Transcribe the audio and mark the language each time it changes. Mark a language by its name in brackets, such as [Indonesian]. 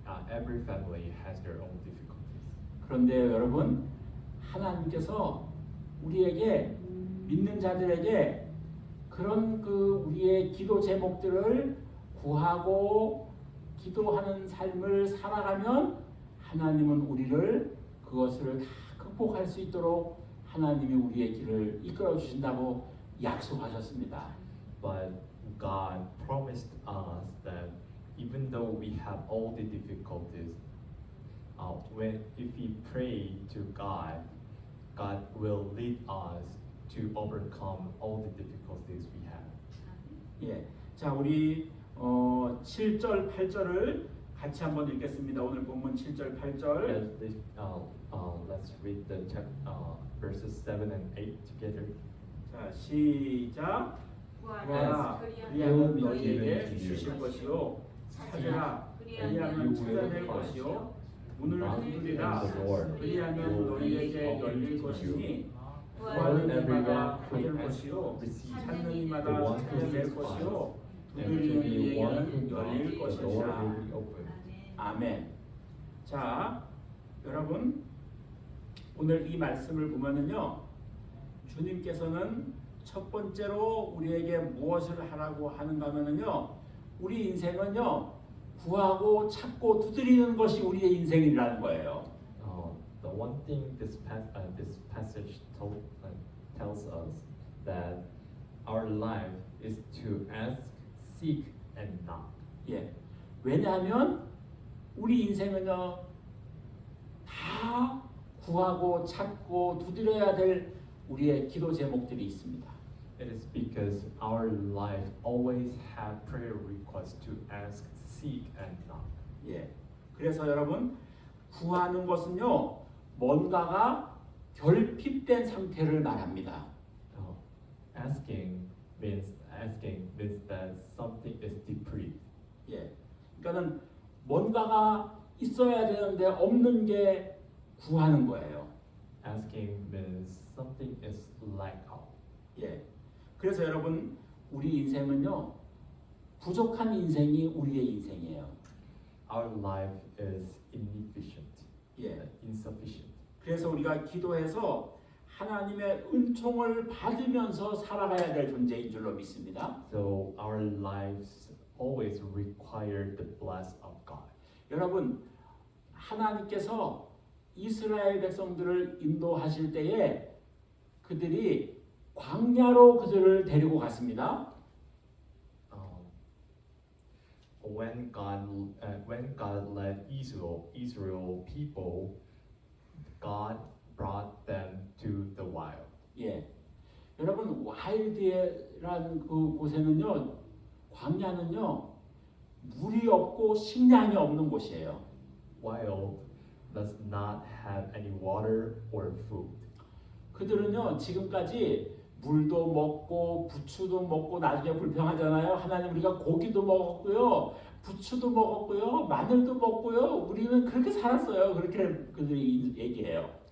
[English] Every family has their own difficulties. [Korean] 그런데 여러분, 하나님께서 우리에게 믿는 자들에게 그런 우리의 기도 제목들을 구하고 기도하는 삶을 살아가면 하나님은 우리를 그것을 다 극복할 수 있도록 하나님이 우리의 길을 이끌어 주신다고 약속하셨습니다. [English] But God promised us that even though we have all the difficulties, if we pray to God, God will lead us to overcome all the difficulties we have. [Korean] 예, 자 우리 7절, 8절을 같이 한번 읽겠습니다. 오늘 본문 7절, 8절. [English] Let's read the verses 7 and 8 together. [Korean] 자, 시작. 구하라, 그리하면 너희에게 주실 것이요, 찾으라, 그리하면 찾아낼 것이요, 문을 두드리라, 그리하면 너희에게 열릴 것이니, 구하는 이마다 받을 것이요, 찾는 이마다 찾아낼 것이요, 두드리는 이에게는 열릴 것이라. 아멘. 자, 여러분 오늘 이 말씀을 보면은요, 주님께서는 첫 번째로 우리에게 무엇을 하라고 하는가 하면은요, 우리 인생은요, 구하고 찾고 두드리는 것이 우리의 인생이라는 거예요. [English] The one thing this passage tells us that our life is to ask, seek, and knock. [Korean] 예, 왜냐하면 우리 인생은요, 다 구하고 찾고 두드려야 될 우리의 기도 제목들이 있습니다. [English] It is because our life always have prayer requests to ask, seek, and knock. [Korean] 예, 그래서 여러분 구하는 것은요, 뭔가가 결핍된 상태를 말합니다. [English] Asking means that something is deprived. [Korean] 예, 그러니까는 뭔가가 있어야 되는데 없는 게 구하는 거예요. [English] Asking means something is lack of. [Korean] 예, 그래서 여러분 우리 인생은요, 부족한 인생이 우리의 인생이에요. [English] Our life is inefficient. [Korean] 예, [English] insufficient. [Korean] 그래서 우리가 기도해서 하나님의 은총을 받으면서 살아가야 될 존재인 줄로 믿습니다. [English] So our lives always require the blessing of God. [Korean] 여러분, 하나님께서 이스라엘 백성들을 인도하실 때에 그들이 광야로 그들을 데리고 갔습니다. [English] When God led Israel people, God brought them to the wild. [Korean] 예, 여러분 와일드라는 그 곳에는요, 광야는요, 물이 없고 식량이 없는 곳이에요. [English] Wild does not have any water or food. [Korean] 그들은요, 지금까지 물도 먹고 부추도 먹고 나중에 불평하잖아요. 하나님 우리가 고기도 먹었고요, 부추도 먹었고요, 마늘도 먹고요. 우리는 그렇게 살았어요. 그렇게 그들이 얘기해요.